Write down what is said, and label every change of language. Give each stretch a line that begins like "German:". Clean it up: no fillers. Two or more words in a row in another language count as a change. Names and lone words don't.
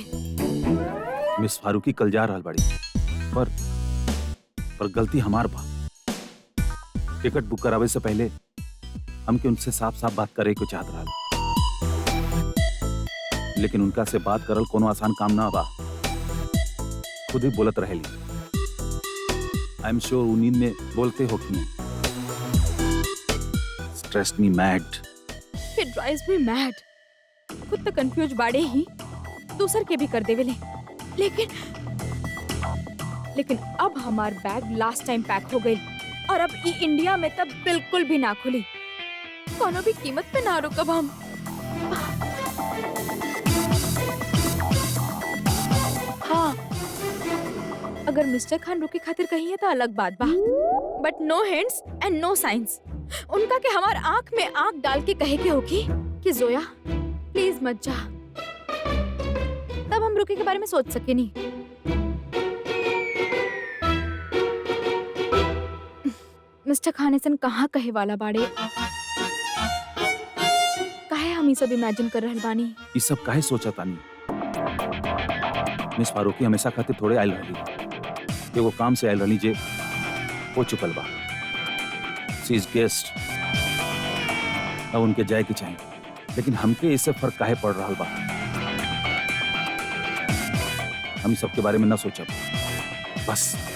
Bhojpuri: मिस फारूकी कल जा रहल बाड़ी, पर गलती हमार बा। टिकट बुक करावे से पहले हमके उनसे साफ साफ बात करे को चाहत रहल, लेकिन उनका से बात करल कोनो आसान काम ना बा। खुद ही बोलत रहेली।
English: I am sure
Bhojpuri: नींद में बोलते हो कि
English: stress me mad. It drives me mad।
Bhojpuri: खुद तो कंफ्यूज बाड़े ही, दूसर के भी कर देवेले। लेकिन अब हमार बैग
English: last time
Bhojpuri: पैक हो गई, और अब ई इंडिया में तब बिल्कुल भी ना खुली। कोनो भी कीमत पे ना रुकब हम। हाँ, अगर मिस्टर खान रुके खातिर कही है तो अलग बात बा,
English: but no hints and no science.
Bhojpuri: उनका के हमार आंख में आंख डाल के कहे के होगी कि जोया प्लीज मत जा, तब हम रुके के बारे में सोच सके नहीं। मिस्टर खान ऐसन कहाँ कहे वाला बाड़े? काहे हम ये सब इमेजिन कर रहल बानी? ये सब काहे सोचा तानी? मिस फारूकी हमेशा खातिर थोड़े आयल रहली, एगो काम से आयल रहली जे हो चुकल बा।
English: she is guest,
Bhojpuri: अब उनके जाए के चाहिए, लेकिन हमके इससे फर्क काहे पड़ रहा बा? हम सबके बारे में ना सोचब बस।